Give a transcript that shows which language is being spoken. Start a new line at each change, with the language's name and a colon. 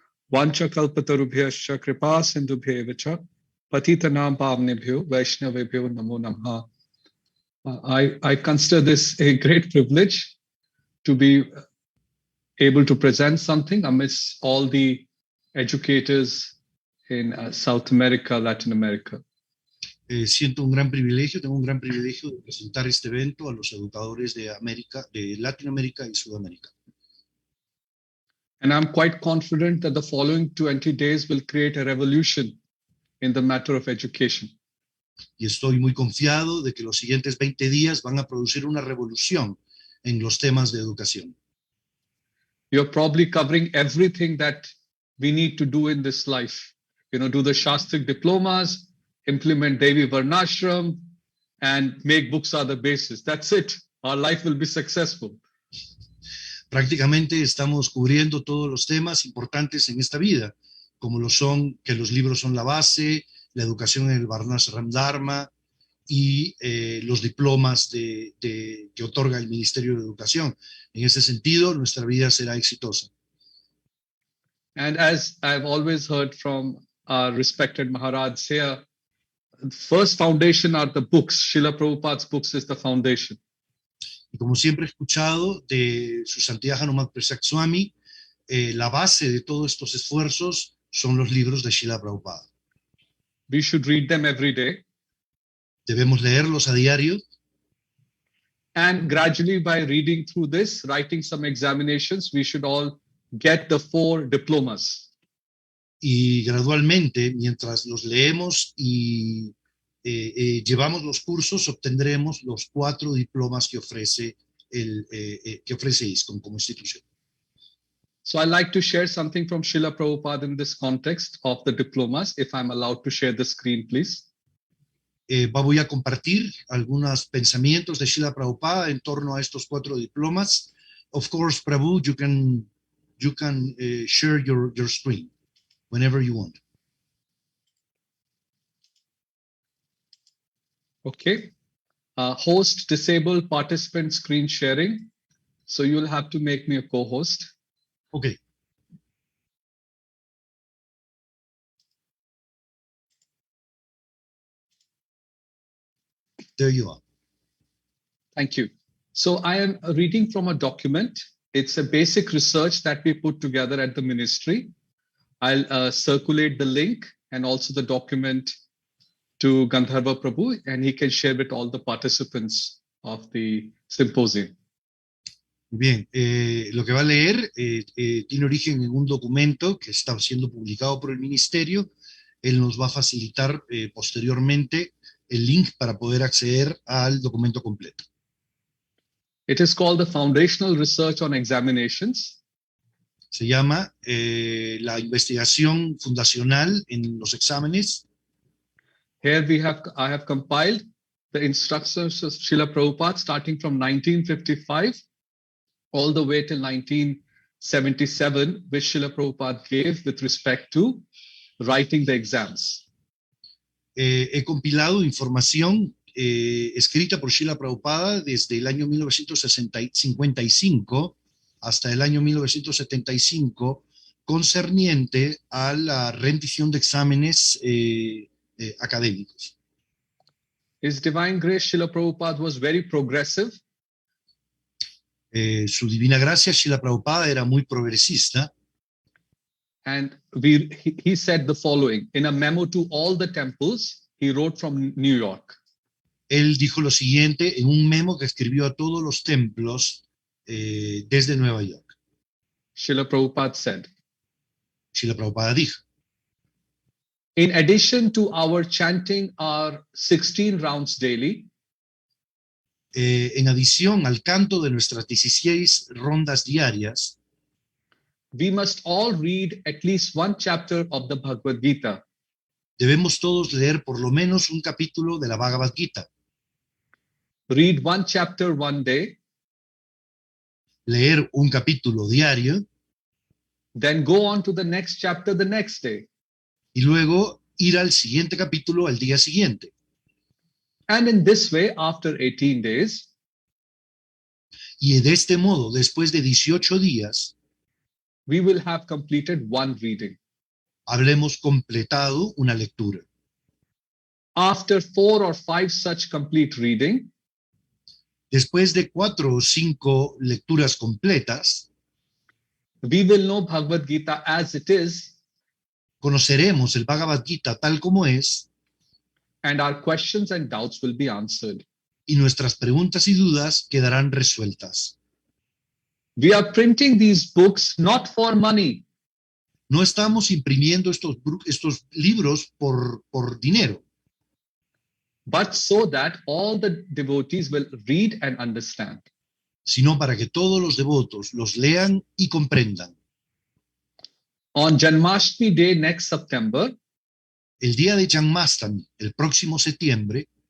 Sanskrit: Vancha kalpatarubhyascha kripa sindhubhya vacha patitanam pavnebhyo vaishnavebhyo namo namaha.
English: I consider this a great privilege to be able to present something amidst all the educators in South America, Latin America.
Spanish: Siento un gran privilegio, tengo un gran privilegio de presentar este evento a los educadores de Latinoamérica y Sudamérica.
English: And I'm quite confident that the following 20 days will create a revolution in the matter of education.
Spanish: Y estoy muy confiado de que los siguientes 20 días van a producir una revolución en los temas de educación.
English: You're probably covering everything that we need to do in this life. Do the Shastrik diplomas, implement Devi Varnashram, and make books are the basis. That's it. Our life will be successful.
Spanish: Prácticamente estamos cubriendo todos los temas importantes en esta vida, como lo son que los libros son la base, la educación en el Varnashram Dharma y los diplomas que otorga el Ministerio de Educación. En ese sentido, nuestra vida será exitosa.
English: And as I've always heard from our respected Maharaj here, the first foundation are the books. Srila Prabhupada's books is the foundation.
Spanish: Y como siempre he escuchado de su santidad Hanumat Prasad Swami, la base de todos estos esfuerzos son los libros de Srila Prabhupada.
English: We should read them every day.
Spanish: Debemos leerlos a diario.
English: And gradually, by reading through this, writing some examinations, we should all get the 4 diplomas.
Spanish: Y gradualmente, mientras los leemos y llevamos los cursos, obtendremos los 4 diplomas que ofrece ISKCON como institución.
English: So I'd like to share something from Srila Prabhupada in this context of the diplomas, if I'm allowed to share the screen, please.
Spanish: Voy a compartir algunos pensamientos de Srila Prabhupada en torno a estos 4 diplomas.
English: Of course, Prabhu, you can share your screen whenever you want. Okay. Host disable participant screen sharing. So you'll have to make me a co-host. Okay. There you are. Thank you. So I am reading from a document It's a basic research that we put together at the ministry. I'll circulate the link and also the document to Gandharva Prabhu, and he can share with all the participants of the symposium.
Spanish: Bien, lo que va a leer tiene origen en un documento que está siendo publicado por el ministerio. Él nos va a facilitar posteriormente el link para poder acceder al documento completo.
English: It is called the Foundational Research on Examinations.
Spanish: Se llama la investigación fundacional en los exámenes.
English: Here I have compiled the instructions of Srila Prabhupada starting from 1955 all the way till 1977, which Srila Prabhupada gave with respect to writing the exams.
Spanish: He compilado información escrita por Srila Prabhupada desde el año 1955 hasta el año 1975 concerniente a la rendición de exámenes académicos.
English: His Divine Grace, Srila Prabhupada, was very progressive.
Spanish: Su Divina Gracia, Srila Prabhupada, era muy progresista.
English: And he said the following in a memo to all the temples he wrote from New York.
Spanish: Él dijo lo siguiente en un memo que escribió a todos los templos desde Nueva York.
English: Srila Prabhupada said,
Spanish: Srila Prabhupada dijo,
English: in addition to our chanting our 16 rounds daily,
Spanish: en adición al canto de nuestras 16 rondas diarias,
English: we must all read at least one chapter of the Bhagavad Gita.
Spanish: Debemos todos leer por lo menos un capítulo de la Bhagavad Gita.
English: Read one chapter one day,
Spanish: leer un capítulo diario,
English: then go on to the next chapter the next day.
Spanish: Y luego ir al siguiente capítulo al día siguiente.
English: And in this way, after 18 days,
Spanish: y de este modo, después de 18 días,
English: we will have completed one reading.
Spanish: Habremos completado una lectura.
English: After 4 or 5 such complete reading,
Spanish: después de 4 o 5 lecturas completas,
English: we will know Bhagavad Gita as it is,
Spanish: conoceremos el Bhagavad Gita tal como es,
English: and our questions and doubts will be answered.
Spanish: Y nuestras preguntas y dudas quedarán resueltas.
English: We are printing these books not for money.
Spanish: No estamos imprimiendo estos libros por dinero,
English: but so that all the devotees will read and understand.
Spanish: Sino para que todos los devotos los lean y comprendan.
English: On Janmashtami Day next September,
Spanish: el día de Janmashtami, el próximo septiembre,